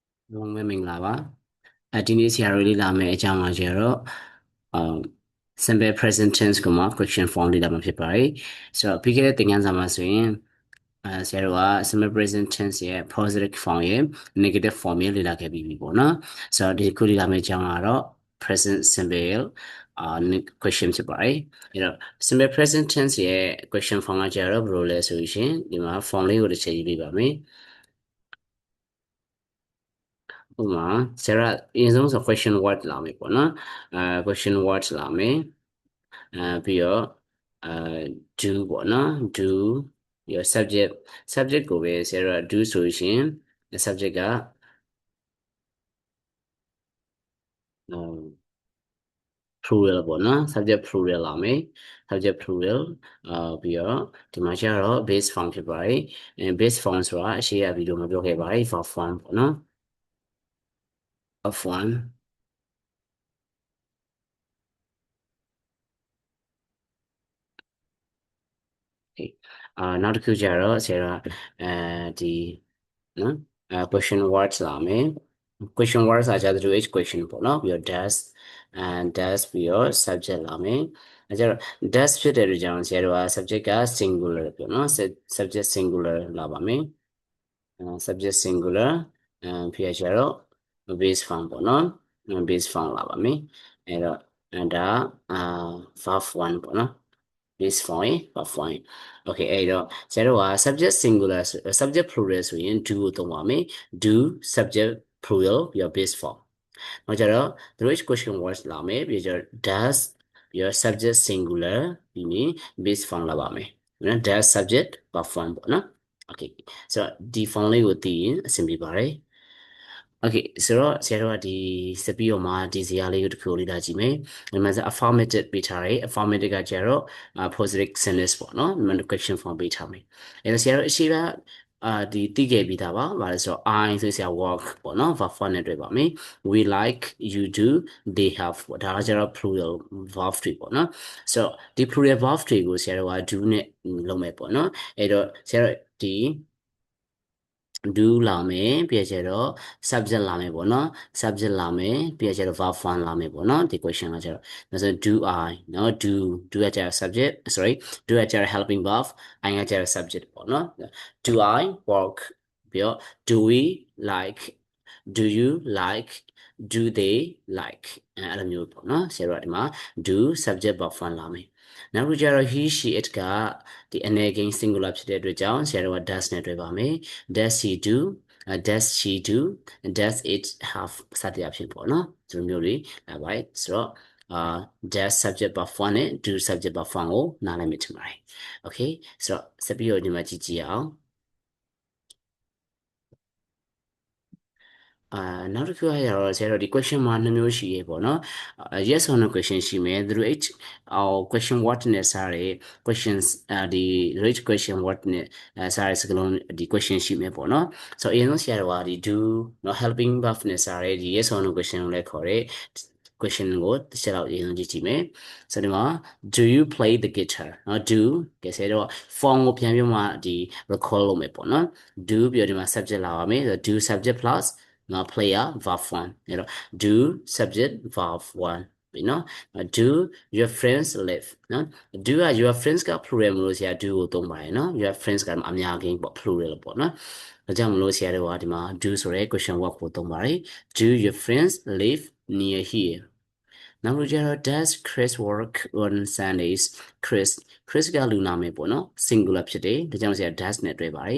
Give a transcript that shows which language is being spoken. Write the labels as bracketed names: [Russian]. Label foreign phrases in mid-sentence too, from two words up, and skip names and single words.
[Burmese] လုံးဝမင်္ဂလာပါဒီနေ့ဆရာတို့လေ့လာမယ့်အကြောင်းအရာကျတော့အာ [English] simple present tense [Burmese] ကိုမှ [English] question form [Burmese] လေ့လာမှာဖြစ်ပါတယ်ဆိုတော့ပြီးခဲ့တဲ့သင်ခန်းစာမှာဆိုရင်ဆရာတို့က [English] simple present tense [Burmese] ရဲ့ [English] positive form [Burmese] ရဲ့ [English] negative form [Burmese] ရဲ့လေ့လာခဲ့ပြီးပြီပေါ့နော်ဆိုတော့ဒီခုလေ့လာမယ့်အကြောင်းကတော့ [English] present simple question [Burmese] ဖြစ်ပါတယ်အဲ့တော့ [English] simple present tense [Burmese] ရဲ့ [English] question form [Burmese] ကကျတော့ဘယ်လိုလဲဆိုရင်ဒီမှာ form လေးကိုတစ်ချက်ရေးပြပါမယ် ဥပမာဆရာကအရင်ဆုံးဆို [English] question word [Burmese] လာမယ်ပေါ့နော် [English] question word [Burmese] လာမယ်ပြီးတော့အဲ do ပေါ့နော် do ပြီးတော့ subject ကိုပဲဆရာက do ဆိုရင် subject က plural ပေါ့နော် [English] subject plural [Burmese] လာမယ် [English] subject plural [Burmese] ပြီးတော့ဒီမှာကျတော့ [English] base form [Burmese] ဖြစ်ပါတယ် [English] base form [Burmese] ဆိုတာအရှိရဗီဒီယိုမှာပြောခဲ့ပါတယ် [English] verb form [Burmese] ပေါ့နော် [English] verb form [Burmese] okay နောက်တစ်ခုကျတော့ဆရာကဒီနော် [English] question words [Burmese] လာမယ် [English] question words [Burmese] ကကျတော့ [English] WH question [Burmese] ပေါ့နော်ပြီးတော့ does ပြီးတော့ subject လာမယ်အဲကျတော့ does ဖြစ်တဲ့အတွက်ကြောင့်ဆရာတို့က subject က singular ပေါ့နော် [English] subject singular [Burmese] လာပါမယ် [English] subject singular [Burmese] ပြီးရကျတော့ [English] base form [Burmese] ပေါ့နော် base form လာပါမယ်အဲတော့ဒါverb 1ပေါ့နော် [English] base form verb form okay [Burmese] အဲ့တော့ဆရာတို့က [English] subject singular subject plural [Burmese] ဆိုရင် do ကိုသုံးပါမယ် [English] do subject plural [Burmese] ပြီးတော့ [English] base form [Burmese] နောက်ကြတော့ [English] the rich question [Burmese] words လာမယ်ပြီးတော့ does ပြီးတော့ [English] subject singular [Burmese] ပြီးရင် [English] base form [Burmese] လာပါမယ်နော် [English] does subject verb form [Burmese] ပေါ့နော် okay ဆိုတော့ဒီ form လေးကိုသိရင် အဆင်ပြေပါတယ် okay ဆိုတော့ဆရာတို့ကဒီစပီးတော့မှာဒီဇာတ်လေးကိုတစ်ခုလေ့လာကြည့်မယ်ဒီမှာ affirmative ပေးထားတယ် affirmative ကကျတော့ [English] positive sentence [Burmese] ပေါ့နော်ဒီမှာ [English] question form [Burmese] ပေးထားမယ်အဲဒါဆရာတို့အရှိကဒီသိခဲ့ပြီးသားပါဘာလဲဆိုတော့ I ဆိုဆရာ work ပေါ့နော် verb form နဲ့တွေ့ပါမယ် [English] we like you do they have [Burmese] ပေါ့ဒါကကျတော့ [English] plural verb [Burmese] တွေပေါ့နော်ဆိုတော့ဒီ [English] plural verb [Burmese] တွေကိုဆရာတို့က do နဲ့လုပ်မယ်ပေါ့နော်အဲ့တော့ဆရာတို့ဒီ do လာမယ်ပြီးကြတော့ subject လာမယ်ပေါ့နော် subject လာမယ်ပြီးကြတော့ [English] verb form [Burmese] လာမယ်ပေါ့နော်ဒီ question ကကြတော့ဒါဆို [English] do I [Burmese] နော် do ကကြတော့ [English] subject sorry [Burmese] do ကကြတော့ [English] helping verb I [Burmese] ကကြတော့ subject ပေါ့နော် [English] do I work [Burmese] ပြီးတော့ [English] do we like do you like do they like [Burmese] အဲ့လိုမျိုးပေါ့နော်ဆရာတို့ကဒီမှာ [English] do subject verb form [Burmese] လာမယ်နောက်တစ်ခုကျတော့ [English] he she it [Burmese] ကဒီအနေကိန်း singular ဖြစ်တဲ့အတွက်ကြောင့်ဆရာတို့က does နဲ့တွေ့ပါမယ် [English] does he do does she do does it have [Burmese] စသည်အဖြစ်ပေါ့နော်ဒီလိုမျိုးတွေလာပါတယ်ဆိုတော့ [English] does subject verb form [Burmese] နဲ့ [English] do subject verb form [Burmese] ကိုနားလည်မိထင်ပါတယ် okay ဆိုတော့ဆက်ပြီးတော့ဒီမှာကြည့်ကြည့်အောင် နောက်တစ်ခုကရတော့ဆရာတို့ဒီ question မှာ2မျိုးရှိရေပေါ့နော် [English] yes or no question [Burmese] ရှိမယ်သူတို့ [English] question what [Burmese] နဲ့စားရယ် questions ဒီ [English] rich question what [Burmese] နဲ့စားရယ်စကားလုံးဒီ question ရှိမယ်ပေါ့နော်ဆိုတော့အရင်ဆုံးဆရာတို့ကဒီ do နော် [English] helping verb [Burmese] နဲ့စားရယ်ဒီ [English] yes or no question [Burmese] ကိုလည်းခေါ်တယ် question ကိုတစ်ချက်တော့အရင်ဆုံးကြည့်ကြည့်မယ်ဆိုတော့ဒီမှာ [English] do you play the guitar [Burmese] နော် do ကဲဆရာတို့ form ကိုပြန်ပြီးမှဒီ recall လုပ်မယ်ပေါ့နော် do ပြီးတော့ဒီမှာ subject လာပါမယ် [English] do subject plus [Burmese] နော် [English] player verb 1 [Burmese] အဲ့တော့ [English] do subject verb 1 [Burmese] ပြီနော် [English] do your friends live [Burmese] နော် do က [English] your friends [Burmese] က plural မလို့ဆရာ do ကိုသုံးပါတယ်နော် [English] your friends [Burmese] ကအများကြီးပေါ့ plural ပေါ့နော်ဒါကြောင့်မလို့ဆရာတို့ကဒီမှာ do ဆိုရဲ [English] question word [Burmese] ကိုသုံးပါတယ် [English] do your friends live near here [Burmese] နောက်တစ်ခုကျတော့ [English] does Chris work on Sundays [Burmese] Chris ကလူနာမည်ပေါ့နော် singular ဖြစ်တယ်ဒါကြောင့်ဆရာ does နဲ့တွဲပါတယ်